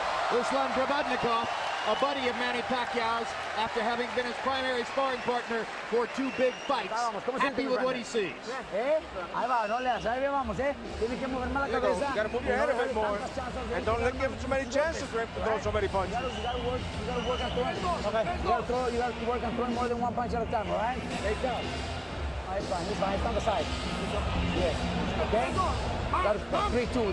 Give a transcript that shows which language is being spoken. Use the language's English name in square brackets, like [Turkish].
[English] Ruslan Drabadnikov, a buddy of Manny Pacquiao's, after having been his primary sparring partner for 2 big fights, happy with what he sees. [Spanish] Ahí va, no le das, ahí vamos, Tienes que mover más la cabeza. [English] You gotta move your head a bit more. And don't let give him too many chances to throw so many punches. You gotta work on throwing. Okay. You gotta work on throwing more than one punch at a time, all right? Take down. It's fine. It's on the side. Yes. Okay? Got 3-2.